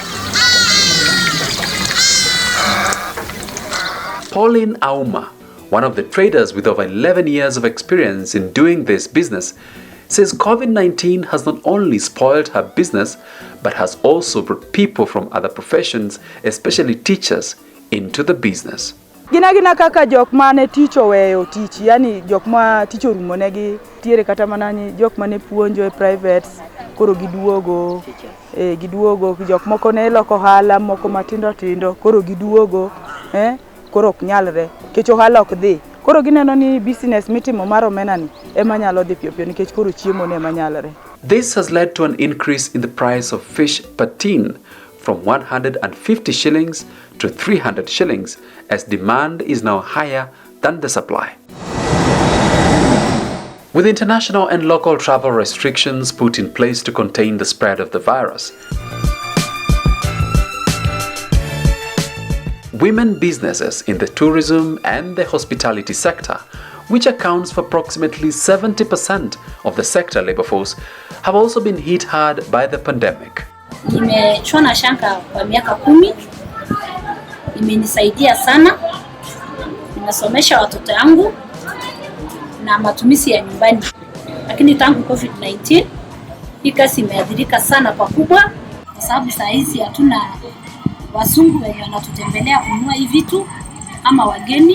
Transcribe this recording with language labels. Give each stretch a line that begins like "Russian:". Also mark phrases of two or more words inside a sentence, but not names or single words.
English: Pauline Auma, one of the traders with over 11 years of experience in doing this business, says COVID-19 has not only spoiled her business, but has also brought people from other professions, especially teachers, into the business.
Luo (Kenya and Tanzania): Gina kaka jok mane ticho weyo tich, yani jok ma ticho rumonegi tiere kata manani jok mane puonjo e private koro giduogo jok moko ne loko hala moko matindo tindo koro giduogo koro ok nyalre kech ohala ok dhi koro gineno ni business mitimo mar omena ni ema nyalo dhi piyo nikech koro chiemo ne ema nyalre.
English: This has led to an increase in the price of fish per tin from 150 shillings to 300 shillings as demand is now higher than the supply. With international and local travel restrictions put in place to contain the spread of the virus, women businesses in the tourism and the hospitality sector, which accounts for approximately 70% of the sector labor force, have also been hit hard by the pandemic.
Swahili: Nimechona shanga kwa miaka 10. Imenisaidia sana. Nimesomesha watoto wangu na matumizi ya nyumbani. Lakini tangu COVID-19 hii kazi imeathirika sana pakubwa kwa sababu saa hizi hatuna wazungu wenye wanatutembelea kununua hivi vitu ama wageni.